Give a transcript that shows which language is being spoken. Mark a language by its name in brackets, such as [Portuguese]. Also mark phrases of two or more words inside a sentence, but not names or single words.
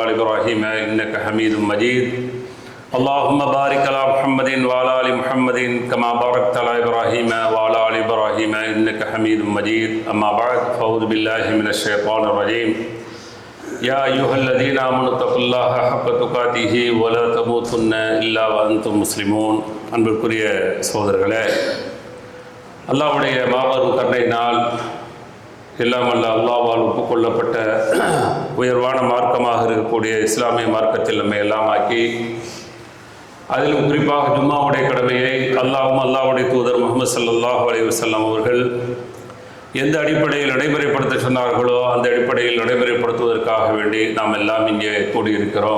[Arabic] آل إبراهيم إنك حميد مجيد اللهم بارك على محمد وعلى آل محمد كما باركت على إبراهيم وعلى آل إبراهيم إنك حميد مجيد أما بعد فأعوذ بالله من الشيطان الرجيم يا أيها الذين آمنوا اتقوا الله حق تقاته ولا تموتن إلا وأنتم مسلمون [Tamil] அன்பிற்குரிய சகோதரர்களே, அல்லாஹ்வுடைய மாபெரும் கருணையினால் எல்லாம் அல்ல அல்லாஹ்வால் ஒப்புக்கொள்ளப்பட்ட உயர்வான மார்க்கமாக இருக்கக்கூடிய இஸ்லாமிய மார்க்கத்தில் நம்மை எல்லாம் ஆக்கி, அதிலும் குறிப்பாக ஜும்மாவுடைய கடமையை அல்லாஹ்வுடைய தூதர் முஹம்மது [Arabic] صلى الله عليه وسلم [Tamil] அவர்கள் எந்த அடிப்படையில் நடைமுறைப்படுத்த சொன்னார்களோ அந்த அடிப்படையில் நடைமுறைப்படுத்துவதற்காக வேண்டி நாம் எல்லாம் இங்கே கூடியிருக்கிறோம்.